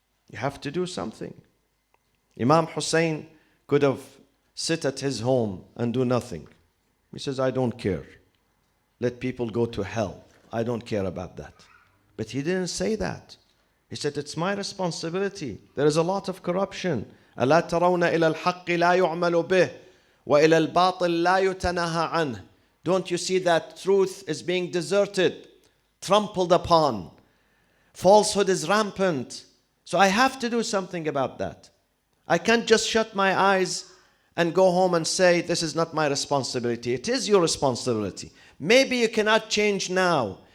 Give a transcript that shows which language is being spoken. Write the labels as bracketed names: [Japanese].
[English] You have to do something. Imam Hussein could have sit at his home and do nothing. He says, I don't care. Let people go to hell. I don't care about that. But he didn't say that. He said, it's my responsibility. There is a lot of corruption. [Arabic] ألا ترون إلى الحق لا يعمل به وإلى الباطل لا يتناهى عنه. [English] Don't you see that truth is being deserted, trampled upon? Falsehood is rampant. So I have to do something about that. I can't just shut my eyes and go home and say, this is not my responsibility. It is your responsibility. Maybe you cannot change now.